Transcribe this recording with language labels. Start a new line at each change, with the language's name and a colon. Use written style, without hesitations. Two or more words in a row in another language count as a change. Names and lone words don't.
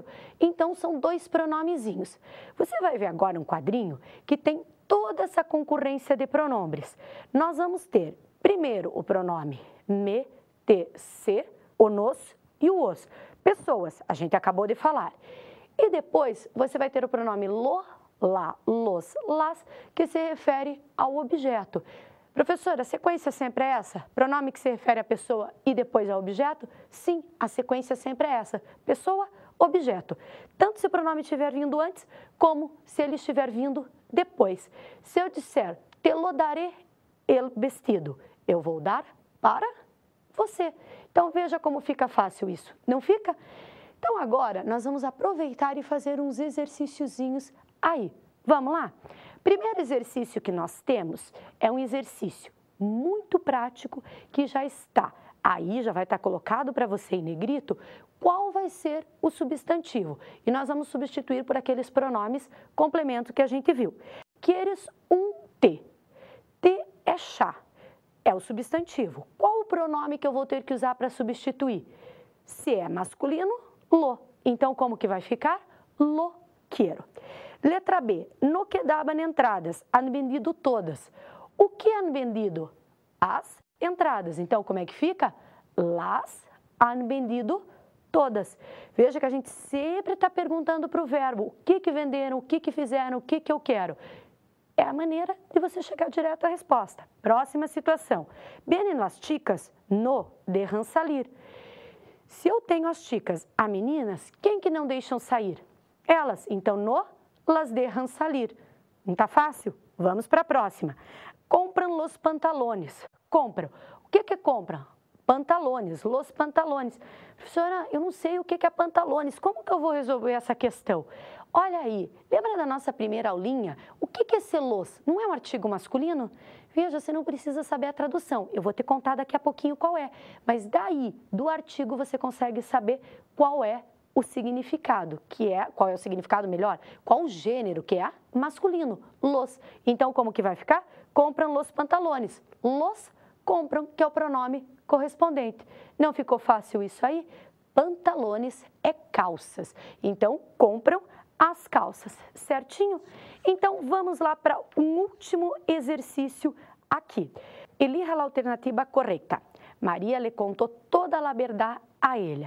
Portuguese: Então, são dois pronomezinhos. Você vai ver agora um quadrinho que tem toda essa concorrência de pronomes. Nós vamos ter, primeiro, o pronome me, te, se, o nos e o os. Pessoas, a gente acabou de falar. E depois, você vai ter o pronome lo, lá, los, las, que se refere ao objeto. Professora, a sequência sempre é essa? Pronome que se refere à pessoa e depois ao objeto? Sim, a sequência sempre é essa. Pessoa, objeto. Tanto se o pronome estiver vindo antes, como se ele estiver vindo depois. Se eu disser,
Spanish: te lo daré el vestido,
Portuguese: eu vou dar para você. Então, veja como fica fácil isso, não fica? Então, agora, nós vamos aproveitar e fazer uns exercíciozinhos aí. Vamos lá? Primeiro exercício que nós temos é um exercício muito prático que já está aí, já vai estar colocado para você em negrito, qual vai ser o substantivo. E nós vamos substituir por aqueles pronomes complemento que a gente viu. Queres um te. Te é chá, é o substantivo. Qual o pronome que eu vou ter que usar para substituir? Se é masculino, lo. Então, como que vai ficar?
Spanish: Lo quiero. Letra B. No quedaban entradas. Han vendido todas. O que han vendido?
Portuguese: As entradas. Então, como é que fica?
Spanish: Las han vendido todas.
Portuguese: Veja que a gente sempre está perguntando para o verbo o que venderam, o que fizeram, o que eu quero. É a maneira de você chegar direto à resposta. Próxima situação.
Spanish: Vienen las chicas, no dejan salir.
Portuguese: Se eu tenho as chicas, as meninas, quem que não deixam sair? Elas. Então,
Spanish: no las dejan salir.
Portuguese: Não está fácil? Vamos para a próxima.
Spanish: Compram los pantalones.
Portuguese: Compram. O que compram?
Spanish: Pantalones, los pantalones.
Portuguese: Professora, eu não sei o que é pantalones. Como que eu vou resolver essa questão? Olha aí, lembra da nossa primeira aulinha? O que é esse los? Não é um artigo masculino? Veja, você não precisa saber a tradução. Eu vou te contar daqui a pouquinho qual é. Mas daí, do artigo, você consegue saber qual é o significado, qual é o significado melhor? Qual o gênero, que é masculino?
Spanish: Los.
Portuguese: Então, como que vai ficar?
Spanish: Compram los pantalones.
Portuguese: Los compram, que é o pronome correspondente. Não ficou fácil isso aí? Pantalones é calças. Então, compram as calças, certinho? Então, vamos lá para um último exercício aqui. Elija a alternativa correta. Maria le contou toda a verdade a ele.